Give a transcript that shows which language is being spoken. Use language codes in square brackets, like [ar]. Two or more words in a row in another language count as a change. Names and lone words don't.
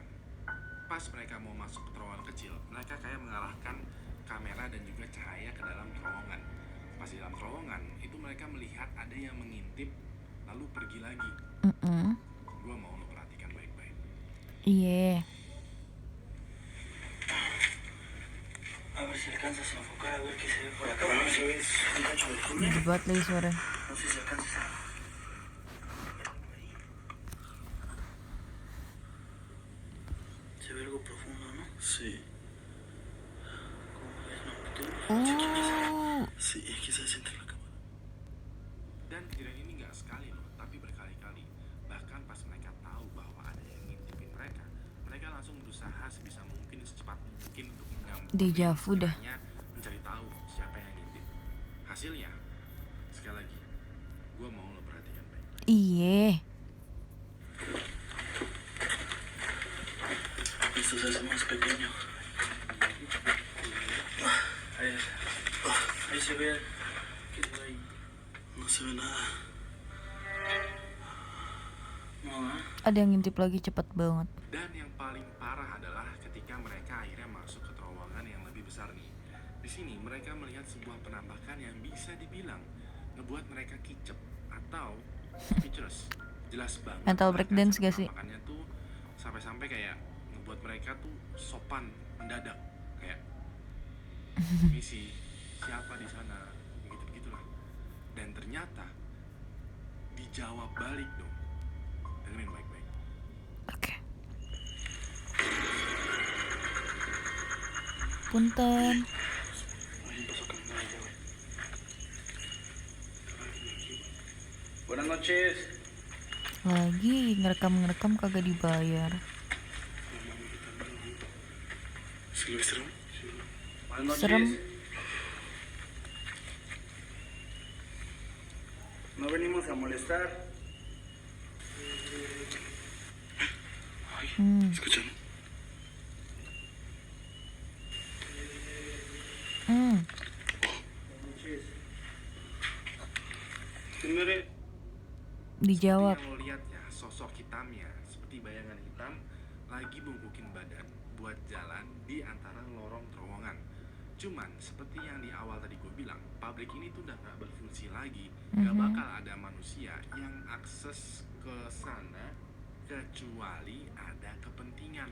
[id] Pas mereka mau masuk ke terowongan kecil, mereka kayak mengarahkan kamera dan juga cahaya ke dalam terowongan. Pas di dalam terowongan, itu mereka melihat ada yang mengintip lalu pergi lagi. Gua mau lo perhatikan baik-baik. Iya. [es] a ver si alcanzas a enfocar a ver qué se ve por acá. Bueno, se ve un cacho del túnel. [id] Gede banget lagi suara. [es] No sé si alcanzas a se ve algo profundo, ¿no? Sí. ¿Cómo ves? No, tú Sí, quizás entre la cámara. [id] Dan kejadian ini nggak sekali loh, tapi berkali-kali. Bahkan pas mereka tahu bahwa ada yang ngintipin mereka Deja vu dah. hanya mencari tahu siapa yang ngintip. Hasilnya, sekali lagi, gue mau lo perhatikan baik. Iye. [es] Esto se hace más pequeño. Ahí se ve. ¿Qué se ve ahí? No se ve nada. No, ¿eh? [id] Ada yang ngintip lagi cepet banget. Dan yang paling parah adalah ketika mereka akhirnya masuk ke terowongan yang lebih besar nih. Di sini mereka melihat sebuah penampakan yang bisa dibilang ngebuat mereka kicep atau speechless. Jelas banget. Mental mereka breakdance gak sih? penampakannya tuh sampai-sampai kayak ngebuat mereka tuh sopan mendadak kayak misi siapa di sana gitu-gitulah. Dan ternyata dijawab balik dong. Dengerin baik-baik. Oke. Punten. [es] Buenas noches. [id] Lagi ngerekam kagak dibayar. [es] Silvestre. Buenas noches. [id] Serem. [es] No venimos a molestar. ¿Escuchan? Hmm. Buenas noches. Señores. [id] Dijawab. Seperti yang lo lihat ya, sosok hitamnya seperti bayangan hitam lagi bungkukin badan buat jalan di antara lorong terowongan. Cuman seperti yang di awal tadi gue bilang, publik ini tuh udah gak berfungsi lagi. Gak bakal ada manusia yang akses ke sana kecuali ada kepentingan.